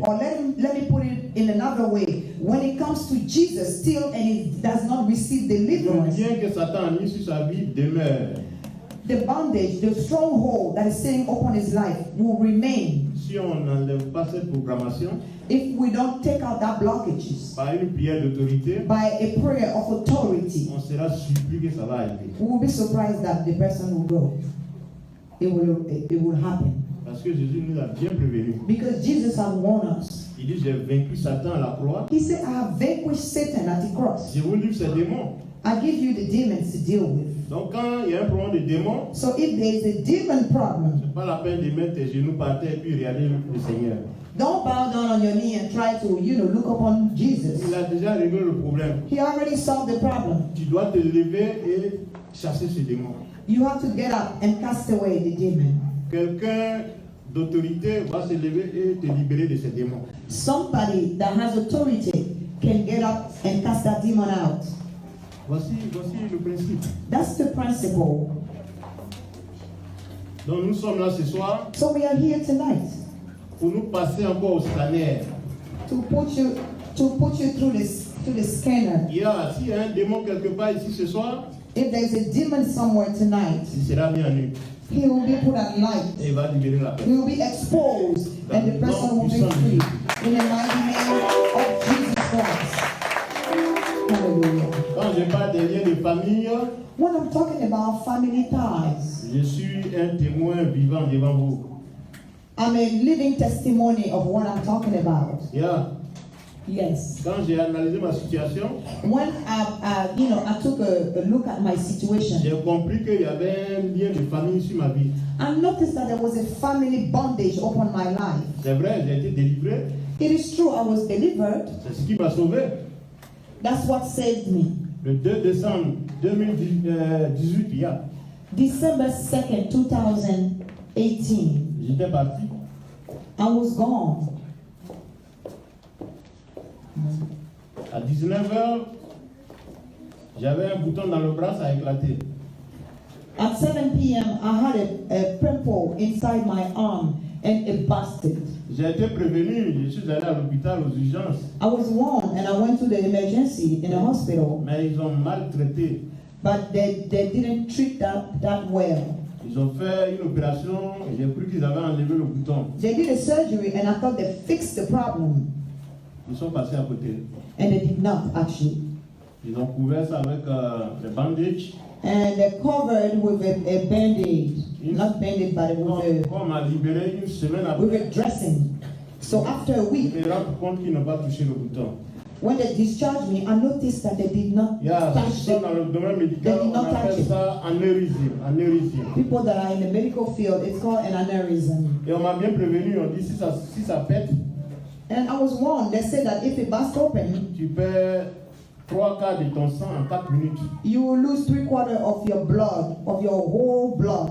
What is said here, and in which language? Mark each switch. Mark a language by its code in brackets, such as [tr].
[en] or let me put it in another way, when it comes to Jesus still and he does not receive [fr] le deliverance, bien que Satan a mis sur sa vie demeure. [en] the bondage, the stronghold that is sitting upon his life will remain [fr] Si on n'enlève pas cette programmation [en] if we don't take out that blockages [fr] par une prière d'autorité, [en] by a prayer of authority. [fr] on sera surpris que ça va arriver. [en] We will be surprised that the person will go. It will happen. [fr] Parce que Jésus nous a bien prévenus. [en] Because Jesus has warned us. [fr] Il dit, j'ai vaincu Satan à la croix. [en] He said, I have vanquished Satan at the cross. [fr] Je vous livre ces démons. [en] I give you the demons to deal with. [fr] Donc quand il y a un problème de démons, [en] So if there is a demon problem, [fr] c'est pas la peine de mettre tes genoux par terre et puis regarder le Seigneur. [en] don't bow down on your knee and try to, look upon Jesus. [fr] Il a déjà réglé le problème. [en] He already solved the problem. [fr] Tu dois te lever et chasser ce démon. [en] You have to get up and cast away the demon. [fr] Quelqu'un d'autorité va se lever et te libérer de ces démons. [en] Somebody that has authority can get up and cast that demon out. [fr] Voici le principe. [en] That's the principle. [fr] Donc nous sommes là ce soir [en] So we are here tonight [fr] pour nous passer encore au scanner. [en] to put you through the scanner. [fr] S'il y a un démon quelque part ici ce soir, [en] If there's a demon somewhere tonight, [fr] il sera mis en nu [en] he will be put at light. [fr] et il va libérer la [en] He [fr] personne. [en] will be exposed and the person will be free. In the mighty name of Jesus Christ. Hallelujah. [fr] Quand je parle des liens de famille, [en] When I'm talking about family ties, [fr] je suis un témoin vivant devant vous. [en] I'm a living testimony of what I'm talking about. Yes. [fr] Quand j'ai analysé ma situation, [en] When I took a look at my situation, [fr] j'ai compris qu'il y avait un lien de famille sur ma vie. [en] I noticed that there was a family bondage upon my life. [fr] C'est vrai, j'ai été délivré. [en] It is true, I was delivered. [fr] C'est ce qui m'a sauvé. [en] That's what saved me. [fr] Le 2 décembre 2018, [en] December 2nd, 2018, [fr] j'étais parti. [en] I was gone. [fr] À 19h, j'avais un bouton dans le bras, ça a éclaté. [en] At 7 p.m., I had a pimple inside my arm and it busted. [fr] J'ai été prévenu, je suis allé à l'hôpital aux urgences. [en] I was warned and I went to the emergency in the hospital, [fr] Mais ils ont maltraité. [en] but they didn't treat that well. [fr] Ils ont fait une opération, j'ai cru qu'ils avaient enlevé le bouton. [en] They did a surgery and I thought they fixed the problem, [fr] Ils sont passés à côté. [en] and they did not actually. [fr] Ils ont couvert ça avec des bandages. [en] And they're covered with a band-aid, not band-aid, but with [fr] Quand on m'a libéré une semaine [en] with [fr] après, [en] a dressing. So after a [fr] je [en] week, [fr] me rends compte qu'ils n'ont pas touché le bouton. [en] when they discharged me, I noticed that they did not touch [fr] Ça, dans le domaine médical, [en] They did [fr] on [en] not touch [fr] appelle [en] it. [fr] ça anérisme. [en] People that are in the medical field. It's called an aneurysm. [fr] Et on m'a bien prévenu, on dit si ça pète, [en] And I was warned. They said that if it bursts open, [fr] tu perds 3/4 de ton sang en 4 minutes. [en] you will lose 3/4 of your blood, of your whole blood,